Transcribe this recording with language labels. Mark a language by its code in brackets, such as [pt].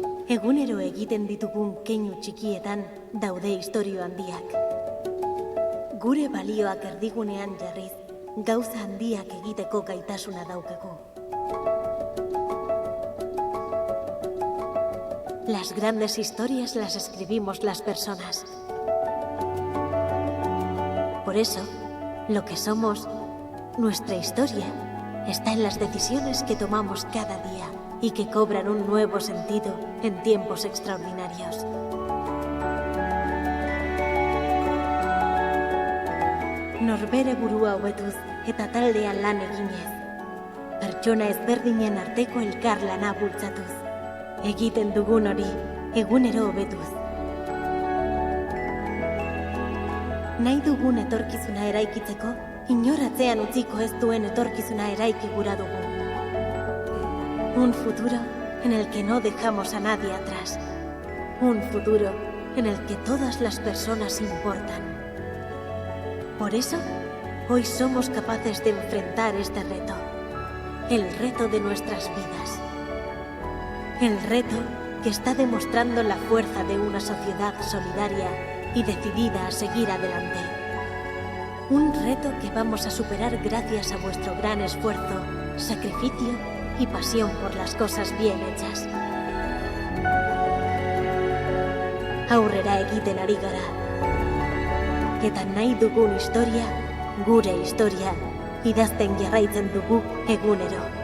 [eu] Egunero egiten ditugun keinu txikietan daude istorio handiak. Gure balioak erdigunean jarriz, gauza handiak egiteko gaitasuna daukagu. [es] Las grandes historias las escribimos las personas. Por eso, lo que somos, nuestra historia, está en las decisiones que tomamos cada día y que cobran un nuevo sentido en tiempos extraordinarios. [eu] Norbere burua hobetuz eta taldean lan eginez. Pertsona ezberdinen arteko elkarlana bultzatuz. Egiten dugun hori, egunero hobetuz. Nahi dugun etorkizuna eraikitzeko, inoratzean utziko ez duen etorkizuna eraiki gura dugu. [es] Un futuro en el que no dejamos a nadie atrás. Un futuro en el que todas las personas importan. Por eso, hoy somos capaces de enfrentar este reto. El reto de nuestras vidas. El reto que está demostrando la fuerza de una sociedad solidaria y decidida a seguir adelante. Un reto que vamos a superar gracias a vuestro gran esfuerzo, sacrificio y pasión por las cosas bien hechas. [eu] Aurrera egiten ari gara. Eta nahi dugun historia, gure historia, idazten jarraitzen dugu egunero.